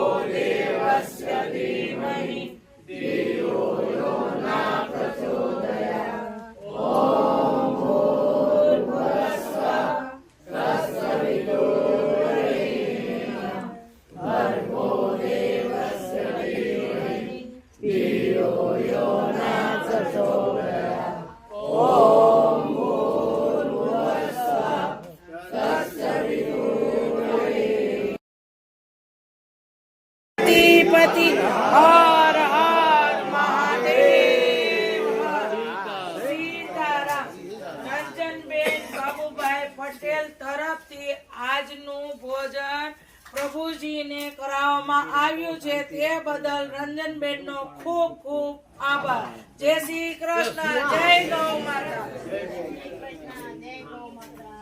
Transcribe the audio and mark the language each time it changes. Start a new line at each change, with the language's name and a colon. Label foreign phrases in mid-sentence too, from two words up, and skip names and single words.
Sanskrit: देवस्य धीमहि धियो यो न प्रचोदयात् ओम भूर्भुवस्सुवः तस्य वितुर्वरेण्यं भर्गो देवस्य धीमहि धियो यो न प्रचोदयात् ओम भूर्भुवस्सुवः तस्य वितुर्वरेण्यं
Hindi: पति हर हर महादेव सीताराम
Gujarati: રંજનબેન બાબુભાઈ પટેલ તરફથી આજનું ભોજન પ્રભુજીને કરાવવામાં આવ્યું છે તે બદલ રંજનબેનનો ખૂબ ખૂબ આભાર. જય શ્રી કૃષ્ણ. જય ગૌ માતા.